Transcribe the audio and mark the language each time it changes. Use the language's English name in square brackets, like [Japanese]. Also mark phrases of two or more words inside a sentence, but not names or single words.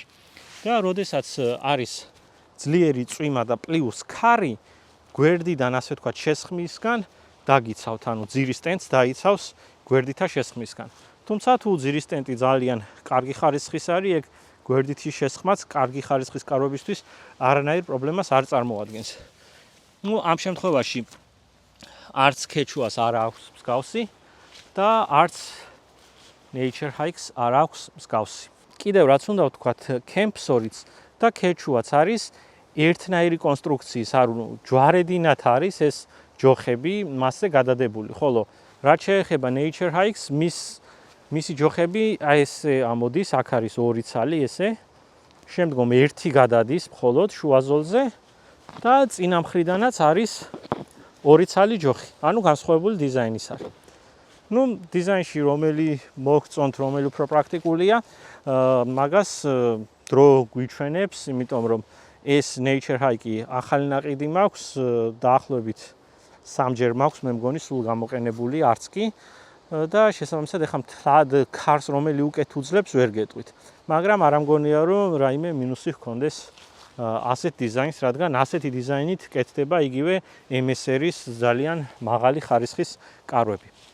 [Georgian] და როდესაც არის ძლიერი წვიმა და პლუს ქარი, გვერდიდან ასე ვთქვათ შესხმისგან დაგიცავთ, ანუ ძირის ტენტს დაიცავს გვერდითა შესხმისგან. თუმცა თუ ძირის ტენტი ძალიან კარგი ხარისხის არის, ეგ გვერდითი შესხმაც კარგი ხარისხის კარვებისთვის არანაირ პრობლემას არ წარმოადგენს. ნუ ამ შემთხვევაში არც ქეჩუას არ აქვს მსგავსი და არც nature hikes არ აქვს მსგავსი. კიდევ რაც უნდა ვთქვათ, Kempsorits და ქეჩუაც არის ერთნაირი კონსტრუქციის, ჯვარედინათ არის ეს ჯოხები მასზე გადადებული, ხოლო რაც შეეხება nature hikes, მისი ჯოხები აი ესე ამოდის, აქ არის ორი ცალი ესე. შემდგომ ერთი გადადის მხოლოდ შუა ზოლზე და წინა მხრიდანაც არის ორი ცალი ჯოხი. ანუ განსხვავებული დიზაინის არის. დიზაინში რომელი მოგწონთ, რომელი უფრო პრაქტიკულია, მაგას დრო გვიჩვენებს, იმიტომ რომ ეს nature hike ახალი ნაყიდი მაქვს, დაახლოებით 3-ჯერ მაქვს, მე მგონი სულ გამოყენებული არც კი და შესაბამისად ეხლა მთლად ქარს რომელი უკეთ უძლებს ვერ გეტყვით. მაგრამ არ ამგონია რომ რაიმე მინუსი ჰქონდეს ასეთ დიზაინს, რადგან ასეთი დიზაინით კეთდება იგივე MS-ის ძალიან მაღალი ხარისხის კარვები.